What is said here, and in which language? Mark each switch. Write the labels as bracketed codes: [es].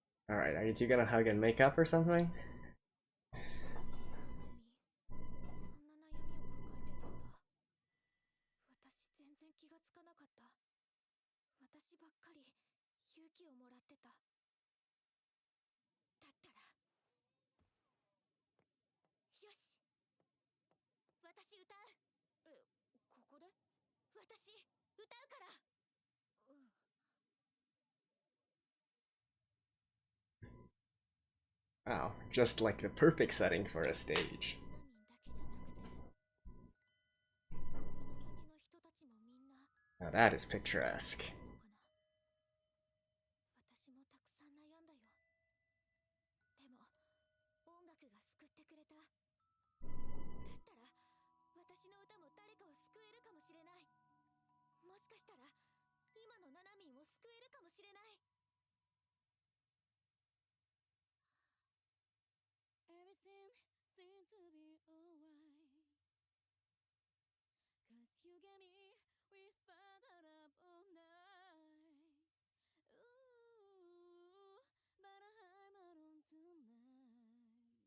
[en] Alright, are you two gonna hug and make up or something? [ja] そんな悩みを抱えてたんだ。私全然気がつかなかった。私ばっかり勇気をもらってた。だったら、よし、私歌う。ここで？私私歌うから。 [en] Wow, just like the perfect setting for a stage. [ja] ナナミンだけじゃなくて、この町の人たちもみんな [en] Now that is picturesque. [ja] 私もたくさん悩んだよ。でも音楽が救ってくれた。だったら私の歌も誰かを救えるかもしれない。もしかしたら今のナナミンを救えるかもしれない。 [en] Everything seems to be alright. Cause you get me whispered up all night. Ooh, but I'm alone tonight.